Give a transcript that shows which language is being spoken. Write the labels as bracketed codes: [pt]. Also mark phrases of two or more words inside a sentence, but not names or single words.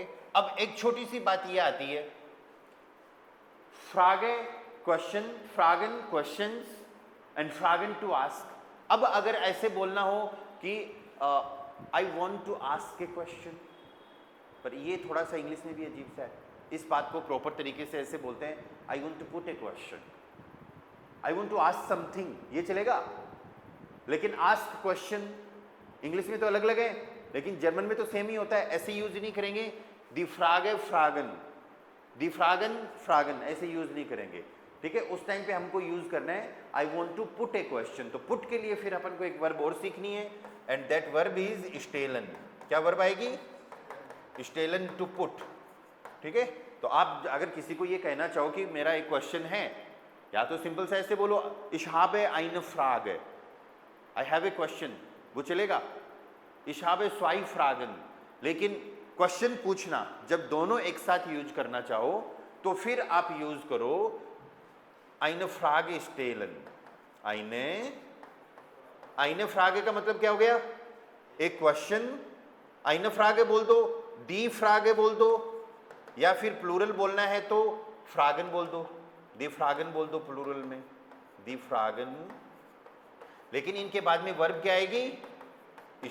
[hi] अब एक छोटी सी बात ये आती है, फ्रागे क्वेश्चन, फ्रागन क्वेश्चंस, एंड फ्रागन [en] to ask. [hi] अब अगर ऐसे बोलना हो कि [en] I want to ask a question, [hi] पर ये थोड़ा सा इंग्लिश में भी अजीब सा है। इस बात को प्रॉपर तरीके से ऐसे बोलते हैं, [en] I want to put a question, I want to ask something, [hi] ये चलेगा। लेकिन [en] ask question [hi] इंग्लिश में तो अलग अलग है, लेकिन जर्मन में तो सेम ही होता है, ऐसे यूज नहीं करेंगे। [de] die Frage fragen, die Fragen fragen, [hi] ऐसे यूज नहीं करेंगे। ठीक है। उस टाइम पे हमको यूज करना है [en] I want to put a question. [hi] तो पुट के लिए फिर अपन को एक वर्ब और सीखनी है, [en] and that verb is stellen. [hi] क्या वर्ब आएगी? स्टेलन, [en] to put. [hi] ठीक है। तो आप अगर किसी को ये कहना चाहो कि मेरा एक क्वेश्चन है, या तो सिंपल सा ऐसे बोलो [de] ich habe eine Frage, [en] I have a question, [hi] वो चलेगा। [de] ich habe zwei Fragen। [hi] लेकिन क्वेश्चन पूछना जब दोनों एक साथ यूज करना चाहो तो फिर आप यूज करो [de] eine Frage stellen। eine Frage [hi] का मतलब क्या हो गया? एक क्वेश्चन, [de] eine Frage [hi] बोल दो, [de] die Frage [hi] बोल दो, या फिर प्लूरल बोलना है तो फ्रागन बोल दो, [de] die Fragen [hi] बोल दो प्लूरल में, [de] die Fragen. [hi] लेकिन इनके बाद में वर्ब क्या आएगी?